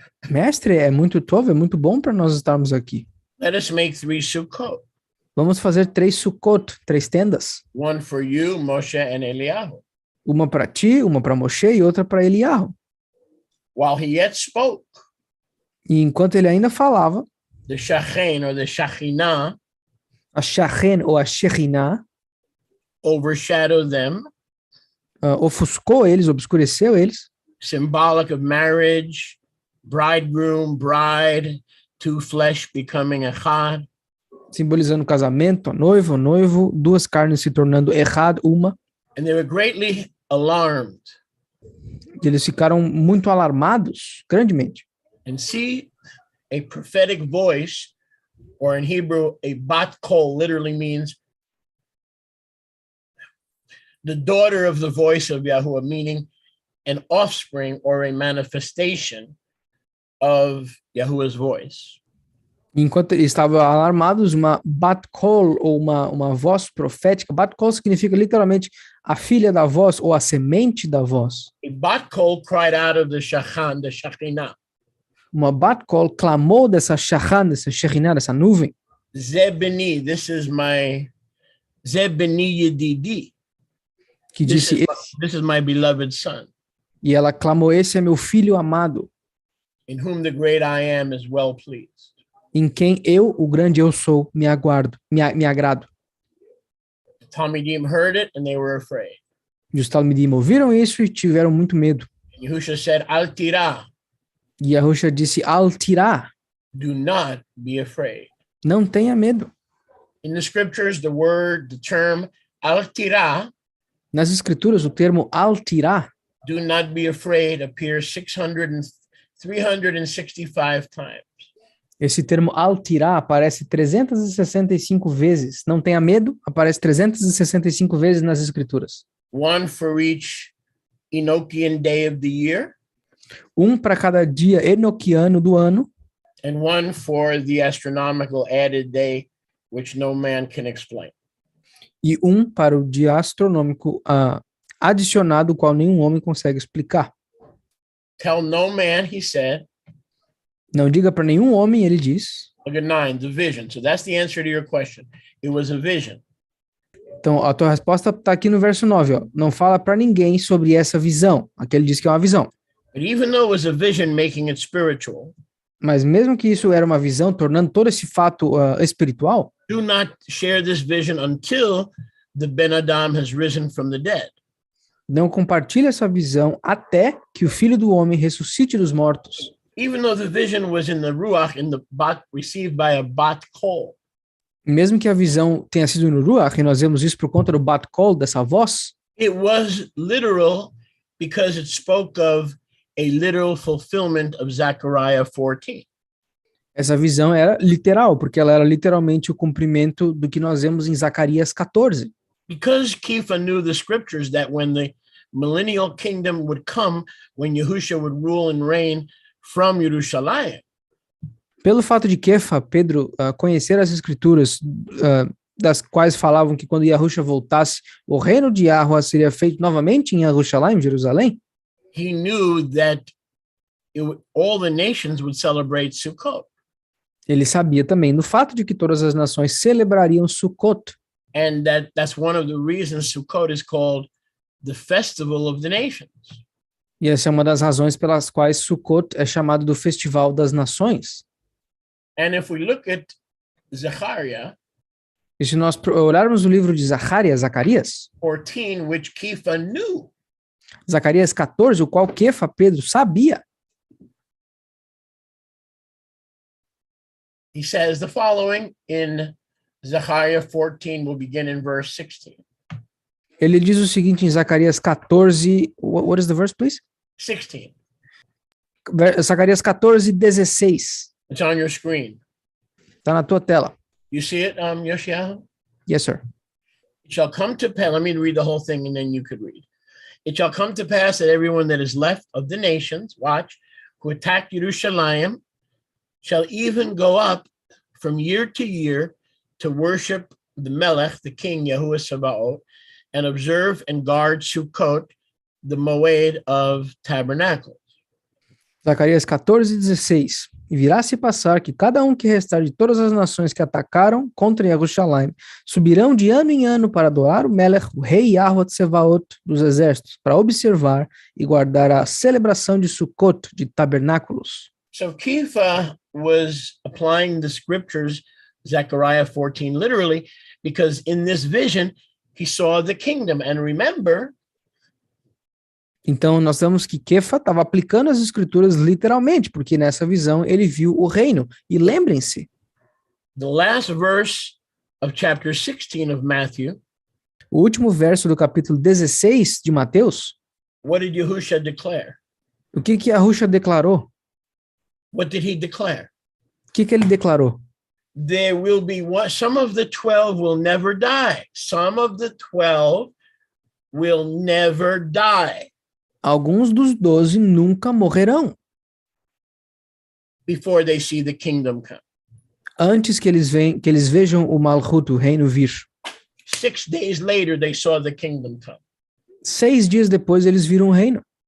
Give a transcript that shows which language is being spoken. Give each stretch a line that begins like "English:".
Portuguese: Mestre, é muito tov, é muito bom para nós estarmos aqui.
English: Let us make 3 Sukkot,
Portuguese: Vamos fazer 3 Sukkot, 3 tendas.
English: one for you, Moshe, and Eliyahu.
Portuguese: Uma para ti, uma para Moshe e outra para Eliyahu.
English: While he yet spoke,
Portuguese: E enquanto ele ainda falava,
English: the Shachen or the Shekhinah
Portuguese: a Shachen ou a Shekhinah
English: overshadowed them,
Portuguese: ofuscou eles, obscureceu eles,
English: symbolic of marriage, bridegroom, bride, two flesh becoming echad.
Portuguese: simbolizando o casamento, a noiva, o noivo, duas carnes se tornando echad, uma.
English: And they were greatly alarmed.
Portuguese: E eles ficaram muito alarmados, grandemente.
English: And see, a prophetic voice, or in Hebrew, a bat kol, literally means the daughter of the voice of Yahuwah, meaning an offspring or a manifestation of Yahuwah's voice.
Portuguese: Enquanto eles estavam alarmados, uma bat-kol, ou uma voz profética. Bat-kol significa literalmente a filha da voz, ou a semente da voz.
English: A bat-kol cried out of the Shachan, the Shekhinah.
Portuguese: Uma bat-kol clamou dessa Shachan, dessa Shekhinah, dessa nuvem.
English: Zebeni, this is my Zebeni Yedidi.
Portuguese: Que disse,
English: This is my beloved son,
Portuguese: e ela clamou, esse é meu filho amado,
English: in whom the great I am is well pleased.
Portuguese: em quem eu, o grande eu sou, me agrado.
English: The Talmidim heard it and they were afraid.
Portuguese: E os Talmidim ouviram isso e tiveram muito medo.
English: Yahusha said, Al tira,
Portuguese: E Yahusha disse, al-tirá,
English: do not be afraid.
Portuguese: não tenha medo.
English: In the scriptures, the term al tira,
Portuguese: Nas escrituras, o termo al-tirá,
English: do not be afraid, appears 365 times.
Portuguese: esse termo al-tirá aparece 365 vezes. Não tenha medo, aparece 365 vezes nas escrituras.
English: One for each Enochian day of the year,
Portuguese: Um para cada dia enoquiano do ano,
English: and one for the astronomical added day, which no man can explain.
Portuguese: e um para o dia astronômico adicionado, o qual nenhum homem consegue explicar.
English: Tell no man, he said.
Portuguese: Não diga para nenhum homem, ele diz.
English: Look at 9, the vision. So that's the answer to your question. It was a vision.
Portuguese: Então, a tua resposta está aqui no verso 9. Ó. Não fala para ninguém sobre essa visão. Aqui ele diz que é uma visão.
English: But even though it was a vision, making it spiritual,
Portuguese: Mas mesmo que isso era uma visão, tornando todo esse fato espiritual,
English: do not share this vision until the Ben Adam has risen from the dead.
Portuguese: não compartilhe essa visão até que o Filho do Homem ressuscite dos mortos.
English: Even though the vision was in the Ruach, in the bat, received by a bat kol.
Portuguese: Mesmo que a visão tenha sido no Ruach, e nós vemos isso por conta do bat-kol, dessa voz,
English: It was literal because it spoke of a literal fulfillment of Zechariah 14.
Portuguese: essa visão era literal, porque ela era literalmente o cumprimento do que nós vemos em Zacarias 14.
English: Because Kepha knew the scriptures that when the millennial kingdom would come, when Yahusha would rule and reign from Jerusalem,
Portuguese: Pelo fato de Kefa, Pedro, conhecer as escrituras, das quais falavam que quando Yahusha voltasse, o reino de Yahuwah seria feito novamente em Jerusalém,
English: he knew that all the nations would celebrate Sukkot.
Portuguese: ele sabia também no fato de que todas as nações celebrariam Sukkot.
English: And that's one of the reasons Sukkot is called the festival of the nations.
Portuguese: E essa é uma das razões pelas quais Sukkot é chamado do Festival das Nações.
English: And if we look at Zechariah
Portuguese: E se nós olharmos o livro de Zacarias,
English: 14, which Kepha knew,
Portuguese: Zacarias 14, o qual Kefa, Pedro, sabia.
English: he says the following in Zechariah 14, will begin in verse 16.
Portuguese: Ele diz o seguinte em Zacarias 14,
English: what is the verse, please? 16.
Portuguese: Zacarias 14, 16.
English: It's on your screen.
Portuguese: Está na tua tela.
English: You see it, Yoshiyahu? Yes, sir. It shall come to pass, let me read the whole thing and then you could read. It shall come to pass that everyone that is left of the nations, watch, who attacked Jerusalem, shall even go up from year to year to worship the Melech, the king, Yahuwah Sabaoth, and observe and guard Sukkot, the Moed of Tabernacles.
Portuguese: Zacarias 14, 16. E virá se passar que cada um que restar de todas as nações que atacaram contra Jerusalém subirão de ano em ano para adorar o Melech, o rei Yahuwah Tsevaot dos exércitos, para observar e guardar a celebração de Sukkot, de tabernáculos.
English: So Kepha was applying the scriptures, Zechariah 14, literally, because in this vision, he saw the kingdom. And remember,
Portuguese: então, nós vemos que Kefa estava aplicando as escrituras literalmente, porque nessa visão ele viu o reino. E lembrem-se,
English: the last verse of chapter 16 of Matthew,
Portuguese: o último verso do capítulo 16 de Mateus,
English: what did Yahusha declare?
Portuguese: o que Yahusha declarou?
English: What did he declare?
Portuguese: O que ele declarou?
English: There will be one, some of the 12 will never die. Some of the 12 will never die.
Portuguese: Alguns dos 12 nunca morrerão.
English: before they see the kingdom come.
Portuguese: Antes que eles vejam o Malchut, o reino vir.
English: 6 days later, they saw the kingdom come.
Portuguese: 6 dias depois eles viram o reino.